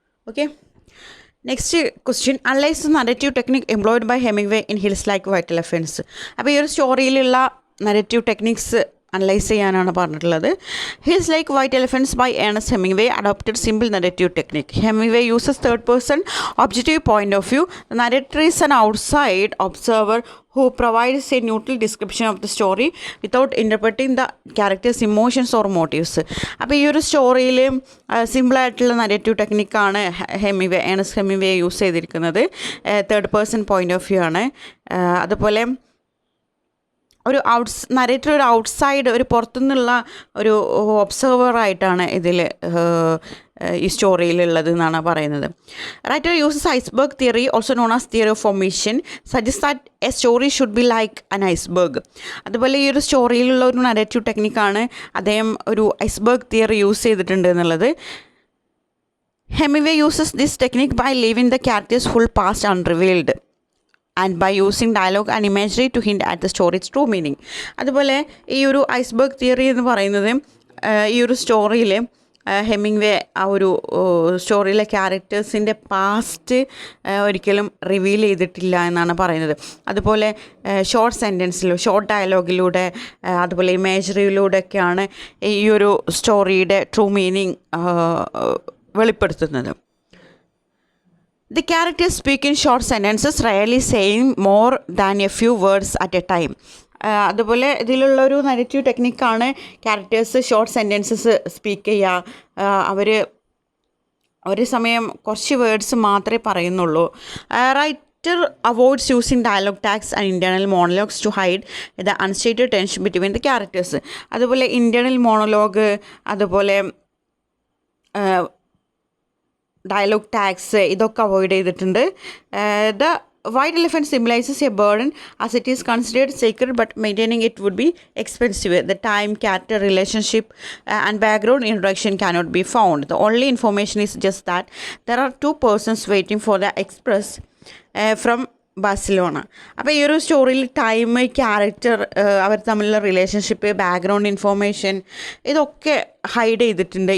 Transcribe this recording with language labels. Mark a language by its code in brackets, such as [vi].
[en] Okay, next question, analyse the narrative technique employed by Hemingway in Hills Like White Elephants. [ml] അപ്പോൾ ഈ ഒരു സ്റ്റോറിയിലുള്ള narrative techniques analyse ചെയ്യാനാണ് പറഞ്ഞിട്ടുള്ളത്. [en] Hills Like White Elephants by Ernest Hemingway adopted simple narrative technique. Hemingway uses third person objective point of view. The narrator is an outside observer who provides a neutral description of the story without interpreting the characters' emotions or motives. [ml] അപ്പോൾ ഈ ഒരു സ്റ്റോറിയിൽ സിമ്പിളായിട്ടുള്ള narrative ടെക്നിക്കാണ് Ernest Hemingway use ചെയ്തിരിക്കുന്നത്. Third person point of view ആണ്. അതുപോലെ ഒരു narrator ഒരു outside, ഒരു പുറത്തുനിന്നുള്ള ഒരു ഒബ്സർവറായിട്ടാണ് ഇതിൽ ഈ സ്റ്റോറിയിലുള്ളത് എന്നാണ് പറയുന്നത്. [en] Writer uses iceberg theory, also known as theory of formation, suggest that a story should be like an iceberg. [ml] അതുപോലെ ഈ ഒരു സ്റ്റോറിയിലുള്ള ഒരു നരേറ്റീവ് ടെക്നിക്കാണ് അദ്ദേഹം ഒരു ഐസ്ബർഗ് തിയറി യൂസ് ചെയ്തിട്ടുണ്ട് എന്നുള്ളത്. [en] Hemingway uses this technique by leaving the characters full past unrevealed and by using dialogue and imagery to hint at the story's true meaning. [ml] അതുപോലെ ഈ ഒരു ഐസ്ബർഗ് തിയറി എന്ന് പറയുന്നത് ഈ ഒരു സ്റ്റോറിയിൽ ഹെമിംഗ്വേ ആ ഒരു സ്റ്റോറിയിലെ ക്യാരക്ടേഴ്സിൻ്റെ പാസ്റ്റ് ഒരിക്കലും റിവീൽ ചെയ്തിട്ടില്ല എന്നാണ് പറയുന്നത്. അതുപോലെ ഷോർട്ട് സെൻറ്റൻസിലും ഷോർട്ട് ഡയലോഗിലൂടെ അതുപോലെ ഇമേജറിയിലൂടെയൊക്കെയാണ് ഈ ഒരു സ്റ്റോറിയുടെ ട്രൂ മീനിങ് വെളിപ്പെടുത്തുന്നത്. [en] The characters speak in short sentences, rarely saying more than a few words at a time. [ml] അതുപോലെ ഇതിലുള്ളൊരു narrative ടെക്നിക്കാണ് characters short sentences speak ചെയ്യുക. ഒരു സമയം കുറച്ച് വേർഡ്സ് മാത്രമേ പറയുന്നുള്ളൂ. [en] Writer avoids using dialogue tags and internal monologues to hide the unstated tension between the characters. [ml] അതുപോലെ internal monologue, അതുപോലെ dialogue tags, ഇതൊക്കെ അവോയ്ഡ് ചെയ്തിട്ടുണ്ട്. [en] The white elephant symbolises a burden as it is considered secret but maintaining it would be expensive. The time, character, relationship and background introduction cannot be found. The only information is just that there are two persons waiting for the express from Barcelona. [ml] അപ്പോൾ ഈ ഒരു സ്റ്റോറിയിൽ time, character, അവർ തമ്മിലുള്ള relationship, background information, ഇതൊക്കെ hide ചെയ്തിട്ടുണ്ട്.